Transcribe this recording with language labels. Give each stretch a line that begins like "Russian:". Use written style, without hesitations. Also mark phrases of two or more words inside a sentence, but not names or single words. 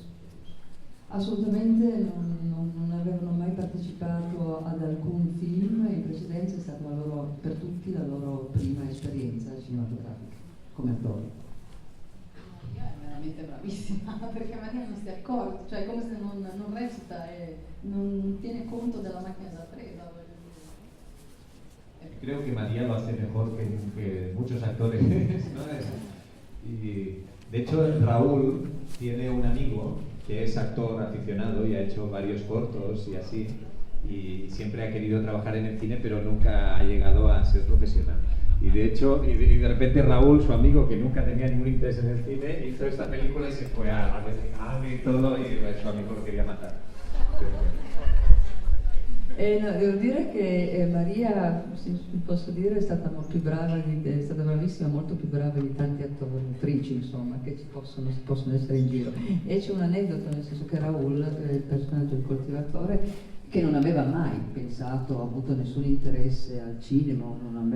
Italian: Assolutamente non avevano mai partecipato ad alcun film, in precedenza è stata per tutti la loro prima esperienza cinematografica come attori. Maria è veramente bravissima, perché Maria non si accorge, cioè è come se non recita e non tiene conto della macchina da presa.
Spanish: Creo que María lo hace mejor que muchos actores, ¿no? Y de hecho Raúl tiene un amigo que es actor aficionado y ha hecho varios cortos y así, y siempre ha querido trabajar en el cine, pero nunca ha llegado a ser profesional. Y de hecho, y de repente Raúl, su amigo, que nunca tenía ningún interés en el cine, hizo esta película y se fue a Berlín y todo, y su amigo lo quería matar.
Italian: No, devo dire che Maria, posso dire, è stata molto brava, è stata bravissima, molto più brava di tanti attori, attrici insomma, che possono essere in giro. E c'è un aneddoto, nel senso che Raúl, il personaggio del coltivatore, che non aveva mai pensato, avuto nessun interesse al cinema, non aveva